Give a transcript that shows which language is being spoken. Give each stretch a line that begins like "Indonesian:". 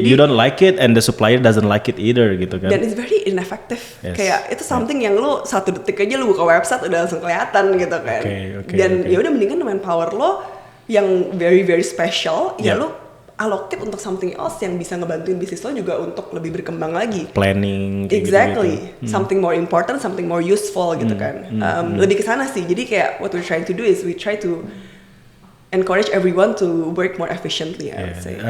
English: Jadi, you don't like it and the supplier doesn't like it either, gitu kan. Dan it's very ineffective.
Indonesian: Kayak itu something yang lu 1 detik aja lu buka website udah langsung kelihatan gitu kan. Dan ya udah mendingan manpower lo yang
English: very very special,
Indonesian: ya lu allocate untuk
English: something else
Indonesian: yang bisa ngebantuin bisnis lo juga untuk lebih berkembang lagi.
English: Planning. Exactly. Something more important, something more useful gitu kan.
Indonesian: Lebih ke sana sih.
English: Jadi kayak what we're trying to do is we try to encourage everyone to work more efficiently, I would say.